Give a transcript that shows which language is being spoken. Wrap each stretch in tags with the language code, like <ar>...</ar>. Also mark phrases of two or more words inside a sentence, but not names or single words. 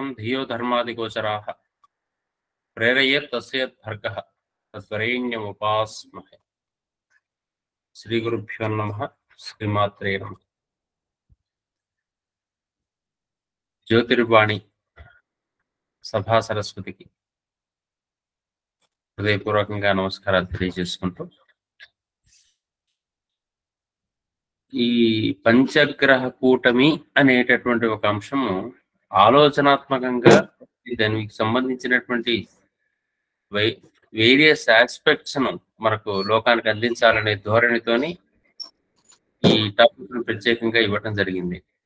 <sa>धियो धर्मादिगोचराः प्रेरयेत् तस्येत् भर्गः तद्वरेण्यमुपास्महे। श्रीगुरुभ्यो नमः। श्रीमात्रे नमः।</sa> <hi>ज्योतिर्वाणी सभा सरस्वती की</hi> <te>హృదయపూర్వకంగా నమస్కారాలు తెలియజేసుకుంటూ, ఈ పంచగ్రహ కూటమి అనేటటువంటి ఒక అంశము ఆలోచనాత్మకంగా దానికి సంబంధించినటువంటి</te> <en>various aspects</en> <te>ను మనకు లోకానికి అందించాలనే ధోరణితోని ఈ టాపిక్ ప్రత్యేకంగా ఇవ్వటం జరిగింది.</te>